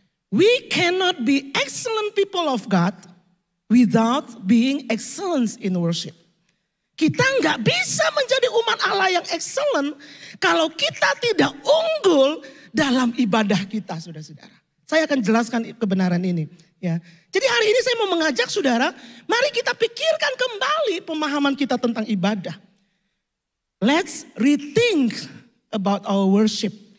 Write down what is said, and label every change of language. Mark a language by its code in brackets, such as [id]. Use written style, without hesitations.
[en] We cannot be excellent people of God without being excellence in worship. [id] Kita nggak bisa menjadi umat Allah yang excellent kalau kita tidak unggul dalam ibadah kita, saudara-saudara. Saya akan jelaskan kebenaran ini. Ya. Jadi hari ini saya mau mengajak saudara, mari kita pikirkan kembali pemahaman kita tentang ibadah. [en] Let's rethink about our worship.